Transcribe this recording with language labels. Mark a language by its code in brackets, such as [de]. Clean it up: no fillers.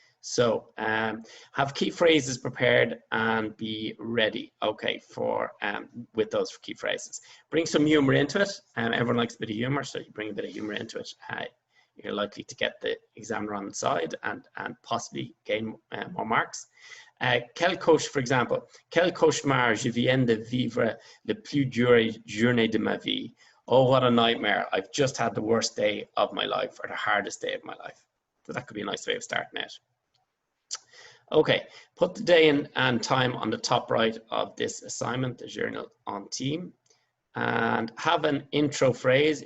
[en] So have key phrases prepared and be ready, okay, for with those key phrases. Bring some humor into it. Everyone likes a bit of humor, so you bring a bit of humor into it. You're likely to get the examiner on the side and possibly gain more marks. [fr] Quel cauchemar, [en] for example, [fr] quel cauchemar je viens de vivre le plus dure journée de ma vie. [en] Oh, what a nightmare. I've just had the worst day of my life, or the hardest day of my life. So that could be a nice way of starting out. Okay, put the day and time on the top right of this assignment, the journal intime, and have an intro phrase.